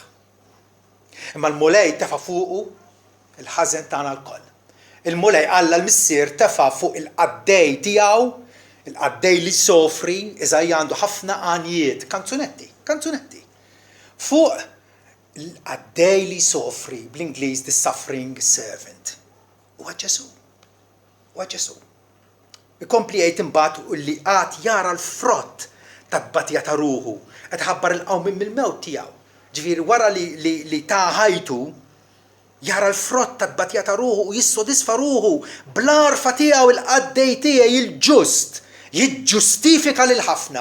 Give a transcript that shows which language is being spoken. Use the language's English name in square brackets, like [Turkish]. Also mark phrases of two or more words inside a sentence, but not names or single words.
[Maltese] Imma l-mulej tefa' fuqu il-ħażen tagħna l-koll. Il-mulej Alla l-missier tefa' fuq il-qaddej tiegħu, il-qaddej li sofri, Eżajija għandu ħafna għanijiet, kanzunetti. Fuq il-qaddej li sofri, bl-Ingliż [English] the suffering servant. [Maltese] Huwa Ġesu. Ikompli jgħid imbagħad li qatt jara l-frott tat-tbatija ta' ruħu, qed ħabbar il-qawm mill-mewt tiegħu. Ġifieri wara li ta' ħajtu jara l-frott tat-tbatija ta' ruħu u jissodisfa ruħu bl-arfa tiegħu il-qaddej tiegħi il-ġust, jiġġustifika lil ħafna.